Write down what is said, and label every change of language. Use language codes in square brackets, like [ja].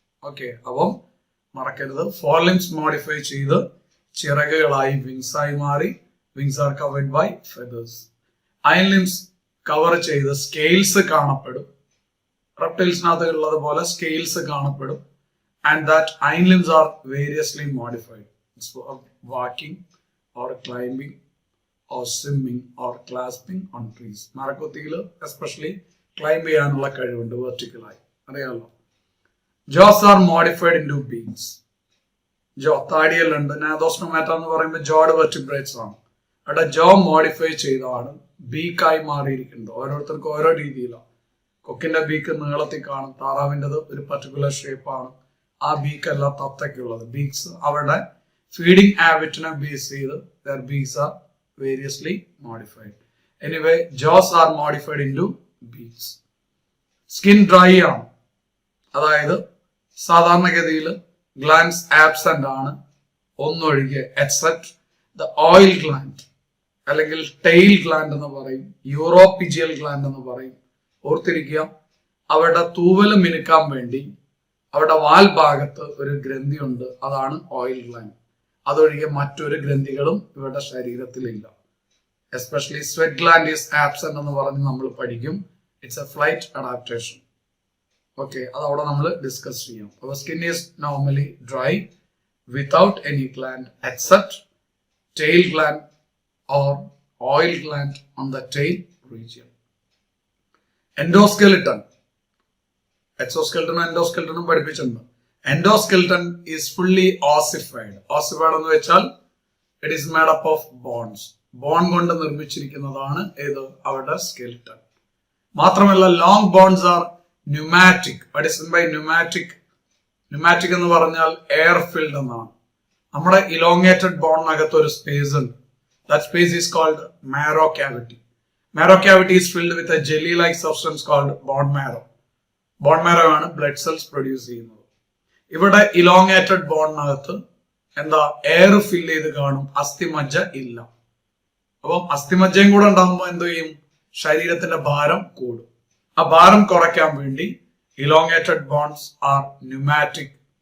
[ml] Okay, അപ്പം മറക്കരുത്, four limbs modify ചെയ്ത് ചിറകുകളായി വിങ്സ് ആയി മാറി. [en] Wings are covered by feathers. [ml] Hind limbs cover ചെയ്ത് സ്കെയിൽസ് കാണപ്പെടും. റെപ്റ്റൈൽസിനകത്ത് ഉള്ളതുപോലെ സ്കെയിൽസ് കാണപ്പെടും. [en] And that hind limbs are variously modified. It's for walking or climbing or swimming or clasping on trees. [ml] മരക്കൊത്തിയിൽ especially climb ചെയ്യാനുള്ള കഴിവുണ്ട് വെർട്ടിക്കലായി, അറിയാമല്ലോ. [en] Jaws are modified into beaks. [ml] ജോ താടിയല്ലുണ്ട്. നാദോസ്റ്റോമാറ്റ എന്ന് പറയുമ്പോൾ ജോഡ് vertebrates ആണ്. അവിടെ ജോ മോഡിഫൈ ചെയ്താണ് ബീക്കായി മാറിയിരിക്കുന്നത്. ഓരോരുത്തർക്കും ഓരോ രീതിയിലാണ്. കൊക്കിന്റെ ബീക്ക് നീളത്തിൽ കാണും, താറാവിൻ്റെത് ഒരു പർട്ടിക്കുലർ ഷേപ്പാണ്. ആ ബീക്ക് അല്ല തത്തയ്ക്കുള്ളത്. ബീക്സ് അവരുടെ ഫീഡിംഗ് ഹാബിറ്റിനെ ബേസ് ചെയ്ത് [en] their beaks are variously modified. Anyway, jaws are modified into beaks. [ml] Skin dry ആണ്, അതായത് സാധാരണഗതിയിൽ ഗ്ലാൻഡ്സ് ആബ്സെന്റ് ആണ് ഒന്നൊഴികെ, [en] except the oil gland [ml] അല്ലെങ്കിൽ ടെയിൽ ഗ്ലാൻഡ് എന്ന് പറയും, യൂറോപിജിയൽ ഗ്ലാൻഡ് എന്ന് പറയും. ഓർത്തിരിക്കുക, അവരുടെ തൂവല് മിനുക്കാൻ വേണ്ടി അവരുടെ വാൽ ഭാഗത്ത് ഒരു ഗ്രന്ഥിയുണ്ട്, അതാണ് ഓയിൽ ഗ്ലാൻഡ്. അതൊഴികെ മറ്റൊരു ഗ്രന്ഥികളും ഇവരുടെ ശരീരത്തിലില്ല. Especially [en] sweat gland is absent [ml] എന്ന് പറഞ്ഞ് നമ്മൾ പഠിക്കും. [en] It's a flight adaptation. [ml] Okay, അത് അവിടെ നമ്മൾ ഡിസ്കസ് ചെയ്യും. [en] അപ്പോൾ skin is normally dry without any gland except tail gland or oil gland on the tail region. Endoskeleton. Exoskeleton endoskeleton [ml] പഠിപ്പിച്ചിട്ടുണ്ട്. [en] Endoskeleton is fully ossified. Ossified [ml] എന്ന് വെച്ചാൽ [en] it is made up of bones. [ml] Bone കൊണ്ട് നിർമ്മിച്ചിരിക്കുന്നതാണ് ഏത്? അവരുടെ skeleton. മാത്രമല്ല [en] Long bones are pneumatic. What is meant by pneumatic? [ml] Pneumatic എന്ന് പറഞ്ഞാൽ air filled എന്നാണ്. നമ്മുടെ ഇലോങ്ങേറ്റഡ് ബോണിനകത്ത് ഒരു സ്പേസ് ഉണ്ട്. [en] That space is called marrow cavity. Marrow cavity is filled with a jelly-like substance called bone marrow. [ml] Bone marrow ആണ് blood cells produce ചെയ്യുന്നത്. ഇവിടെ elongated ബോണിനകത്ത് എന്താ എയർ ഫിൽ ചെയ്ത് കാണും, അസ്ഥിമജ്ജ ഇല്ല. അപ്പം അസ്ഥിമജ്ജയും കൂടെ ഉണ്ടാകുമ്പോൾ എന്ത് ചെയ്യും? ശരീരത്തിന്റെ ഭാരം കൂടും. ആ ഭാരം കുറയ്ക്കാൻ വേണ്ടി [en] Elongated bones are pneumatic.